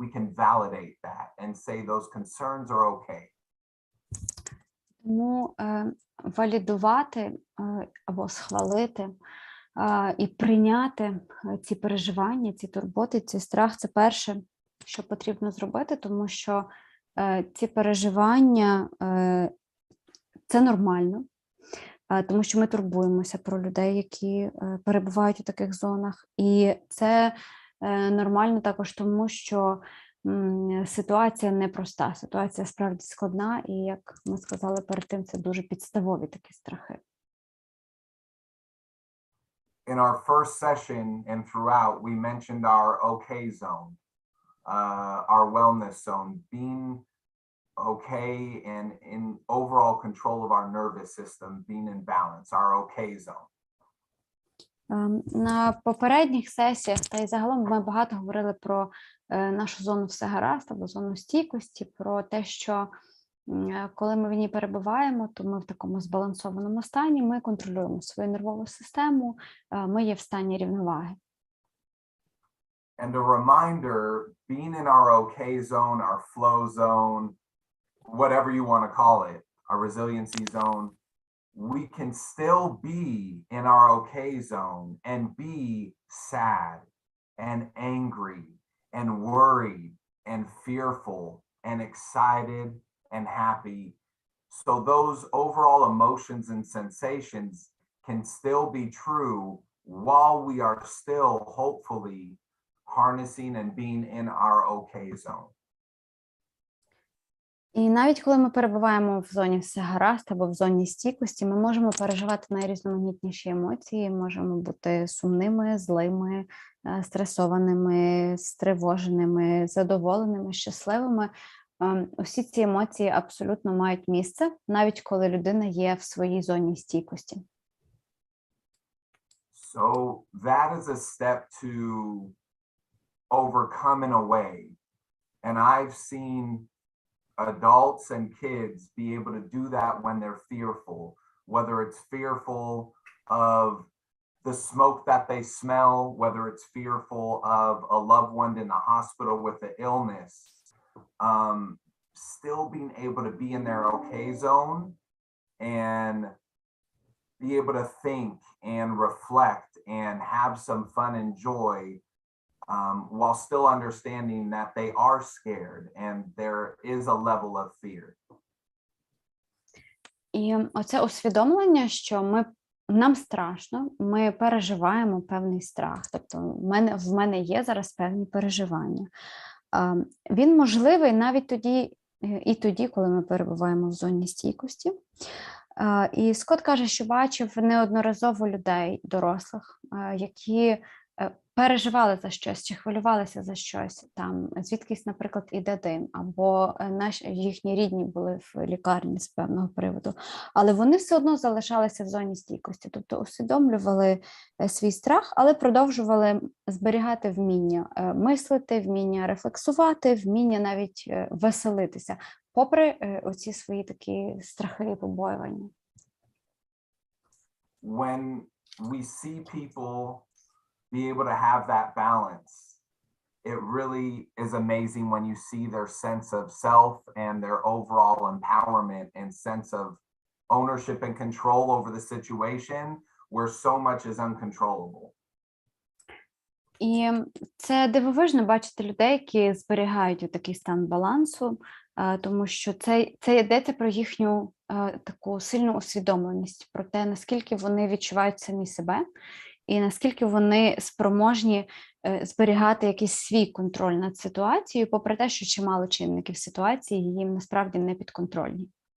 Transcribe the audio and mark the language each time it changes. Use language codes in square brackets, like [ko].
[en] We can validate that and say those concerns are okay. [uk] Тому валідувати або схвалити і прийняти ці переживання, ці турботи, цей страх – це перше, що потрібно зробити, тому що ці переживання – це нормально, тому що ми турбуємося про людей, які перебувають у таких зонах. І це нормально також тому, що ситуація непроста, ситуація справді складна, і, як ми сказали перед тим, це дуже підставові такі страхи. [en] In our first session and throughout, we mentioned our okay zone, our wellness zone, being okay and in overall control of our nervous system, being in balance, our okay zone. [uk] На попередніх сесіях та й загалом ми багато говорили про нашу зону все гаразд або зону стійкості, про те, що коли ми в ній перебуваємо, то ми в такому збалансованому стані, ми контролюємо свою нервову систему, ми є в стані рівноваги. [en] And a reminder, being in our okay zone, our flow zone, whatever you want to call it, our resiliency zone, we can still be in our okay zone and be sad and angry and worried and fearful and excited and happy. So those overall emotions and sensations can still be true while we are still hopefully harnessing and being in our okay zone. [uk] І навіть коли ми перебуваємо в зоні все гаразд або в зоні стійкості, ми можемо переживати найрізноманітніші емоції, можемо бути сумними, злими, стресованими, стривоженими, задоволеними, щасливими. Усі ці емоції абсолютно мають місце, навіть коли людина є в своїй зоні стійкості. [en] So that is a step to overcome in a way. And I've seen adults and kids be able to do that when they're fearful, whether it's fearful of the smoke that they smell, whether it's fearful of a loved one in the hospital with an illness, still being able to be in their okay zone and be able to think and reflect and have some fun and joy, while still understanding that they are scared and there is a level of fear. [uk] І оце усвідомлення, що нам страшно, ми переживаємо певний страх. Тобто в мене є зараз певні переживання. Він можливий навіть тоді, коли ми перебуваємо в зоні стійкості. І Скотт каже, що бачив неодноразово людей, дорослих, які переживали за щось чи хвилювалися за щось, там звідкись, наприклад, іде дим, або їхні рідні були в лікарні з певного приводу, але вони все одно залишалися в зоні стійкості, тобто усвідомлювали свій страх, але продовжували зберігати вміння мислити, вміння рефлексувати, вміння навіть веселитися, попри оці свої такі страхи і побоювання. [en] When we see people be able to have that balance, it really is amazing when you see their sense of self and their overall empowerment and sense of ownership and control over the situation where so much is uncontrollable. [uk] І це дивовижно бачити людей, які зберігають такий стан балансу, тому що це йдеться про їхню таку сильну усвідомленість, про те, наскільки вони відчувають самі себе, і наскільки вони спроможні зберігати якийсь свій контроль над ситуацією, попри те, що чимало чинників ситуації їм насправді не підконтрольні.